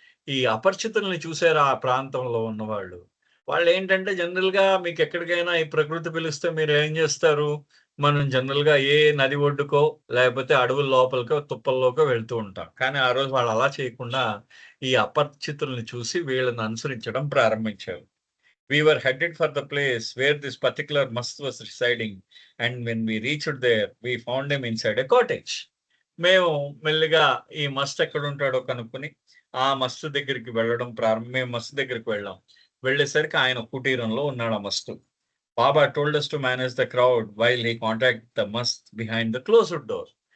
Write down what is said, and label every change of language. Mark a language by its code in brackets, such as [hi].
[te] ఈ అపరిచితుల్ని చూసారా ఆ ప్రాంతంలో ఉన్నవాళ్ళు. వాళ్ళేంటంటే జనరల్‌గా మీకెక్కడికైనా ఈ ప్రకృతి పిలిస్తే మీరేం జేస్తారు? మనం జనరల్‌గా ఏ నది ఒడ్డుకో, లేకపోతే అడవుల లోపలికో, తుప్పల్లోకో వెళ్తూ ఉంటాం. కానీ ఆ రోజు వాళ్ళు అలా చేయకుండా, ఈ అపరిచితుల్ని చూసి వీళ్ళని అనుసరించడం ప్రారంభించారు. [en] We were headed for the place where this particular must was residing, and when we reached there, we found him inside a cottage. [te] మేము మెల్లిగా ఈ మస్త్ ఎక్కడుంటాడో కనుక్కొని, ఆ మస్తు దగ్గరికి వెళ్ళడం మేము మస్తు దగ్గరికి వెళ్ళాం. వెళ్ళేసరికి ఆయన కుటీరంలో ఉన్నాడు ఆ మస్తు. [en] Baba told us to manage the crowd while he contacted the mast behind the closed door.